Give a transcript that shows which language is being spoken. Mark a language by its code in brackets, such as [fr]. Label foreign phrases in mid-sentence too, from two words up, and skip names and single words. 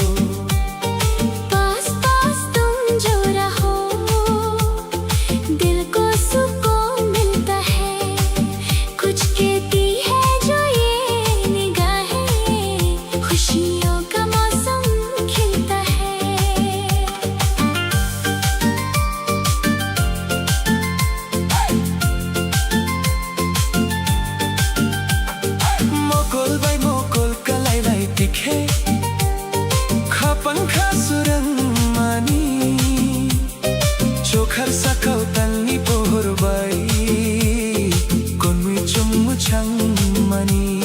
[hi] पास पास तुम जो रहो दिल को सुकून मिलता है कुछ कहती है जो ये निगाहें खुशियों का मौसम खिलता है [trp] Mokol bai mokol kalai lai tikhe Kapangka surang mani Chokhar sakau talni pohor bai Konmui chummu chang mani